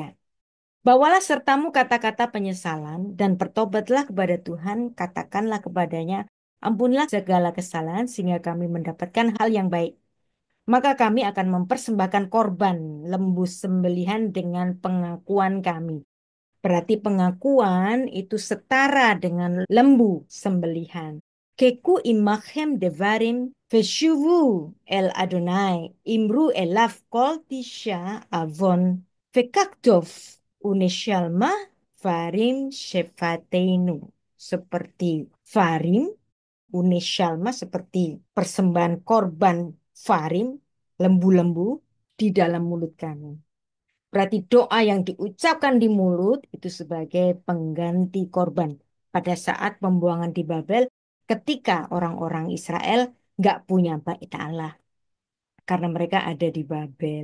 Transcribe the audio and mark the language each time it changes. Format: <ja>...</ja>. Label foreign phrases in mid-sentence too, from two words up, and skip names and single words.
<id>Bawalah sertamu kata-kata penyesalan dan bertobatlah kepada Tuhan, katakanlah kepadanya, ampunilah segala kesalahan sehingga kami mendapatkan hal yang baik. Maka kami akan mempersembahkan korban lembu sembelihan dengan pengakuan kami. Berarti pengakuan itu setara dengan lembu sembelihan.</id> <he>קחו עמכם דברים ושובו אל אדני אמרו אליו כל תשא עון וקח טוב ונשלמה פרים שפתינו.</he> <id>Seperti farim, uneshalma seperti persembahan korban farim, lembu-lembu di dalam mulut kami. Berarti doa yang diucapkan di mulut itu sebagai pengganti korban pada saat pembuangan di Babel ketika orang-orang Israel nggak punya bait Allah karena mereka ada di Babel.</id>